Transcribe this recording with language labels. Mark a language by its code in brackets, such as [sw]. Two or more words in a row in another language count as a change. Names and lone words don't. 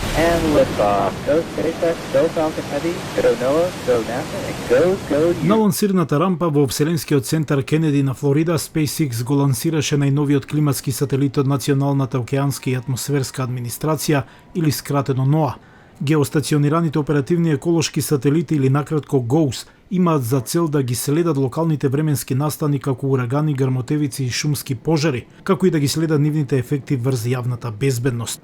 [en] And liftoff. Go SpaceX, go Falcon Heavy, go NOAA, go NASA, and go you. [mk] На лансирната рампа во Вселенскиот центар Кенеди на Флорида, SpaceX го лансираше најновиот климатски сателит од Националната океанска и атмосферска администрација, или скратено NOAA. Геостационираните оперативни еколошки сателити, или накратко GOES, имаат за цел да ги следат локалните временски настани како урагани, грмотевици и шумски пожари, како и да ги следат нивните ефекти врз јавната безбедност.